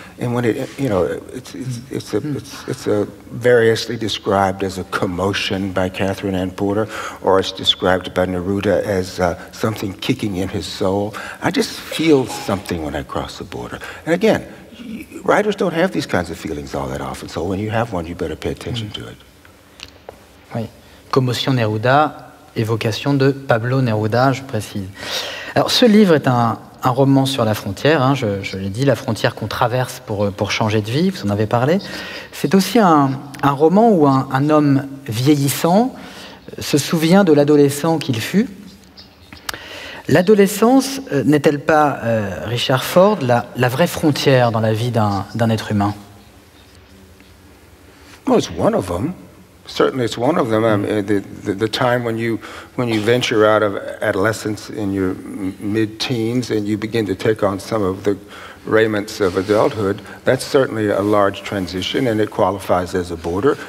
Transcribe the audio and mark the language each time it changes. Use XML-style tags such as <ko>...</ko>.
<en>And when it, you know, it's variously described as a commotion by Catherine Ann Porter, or it's described by Neruda as something kicking in his soul. I just feel something when I cross the border. And again, writers don't have these kinds of feelings all that often, so when you have one, you better pay attention to it.</en> <fr>Oui. Commotion Neruda, évocation de Pablo Neruda, je précise. Alors, ce livre est un roman sur la frontière, hein, je l'ai dit, la frontière qu'on traverse pour changer de vie, vous en avez parlé. C'est aussi un roman où un homme vieillissant se souvient de l'adolescent qu'il fut. L'adolescence n'est-elle pas, Richard Ford, la vraie frontière dans la vie d'un être humain?</fr> <en>Well, it's one of them. Certainly, it's one of them. The time when you venture out of adolescence in your mid-teens and you begin to take on some of the raiments of adulthood, that's certainly a large transition, and it qualifies as a border.</en>